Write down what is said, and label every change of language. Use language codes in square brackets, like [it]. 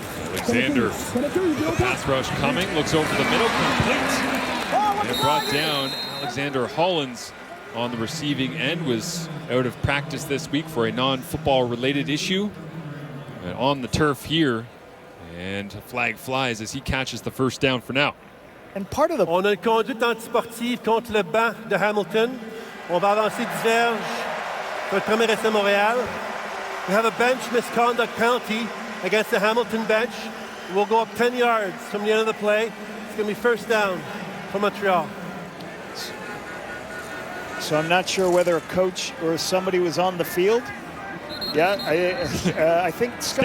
[en] Alexander, the pass rush coming, looks over the middle, complete. And brought down. Alexander Hollins on the receiving end was out of practice this week for a non-football related issue. And on the turf here, and a flag flies as he catches the first down for now. And part of the... [fr] On a une conduite antisportive contre le banc de Hamilton. On va avancer 10 verges pour le premier essai Montréal. [en] We have a bench misconduct penalty against the Hamilton bench. We'll go up 10 yards from the end of the play. It's going to be first down for Montreal. So I'm not sure whether a coach or somebody was on the field. Yeah, I think Scott